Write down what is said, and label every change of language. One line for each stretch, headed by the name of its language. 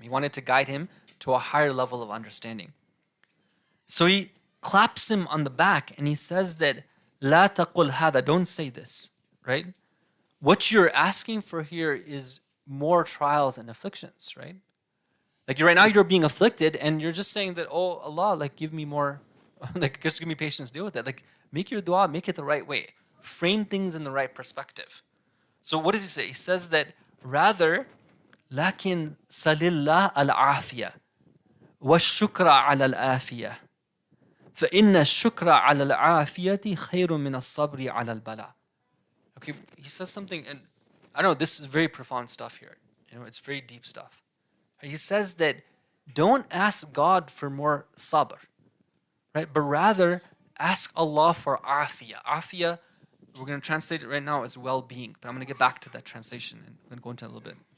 English: He wanted to guide him to a higher level of understanding. So he claps him on the back and he says that,
Arabic: La taqul hada,
English: don't say this, right? What you're asking for here is more trials and afflictions, right? Like right now you're being afflicted and you're just saying that, oh Allah, like give me more, like just give me patience to deal with that. Like make your dua, make it the right way. Frame things in the right perspective. So what does he say? He says that rather,
Arabic: لكن سل الله العافية والشكر على العافية فإن الشكر على العافية خير من الصبر على البلاء.
English: Okay, he says something, and I know this is very profound stuff here. It's very deep stuff. He says that don't ask God for more sabr, right? But rather ask Allah for afiyah. Afiyah, we're going to translate it right now as well-being, but I'm going to get back to that translation and I'm going to go into it a little bit.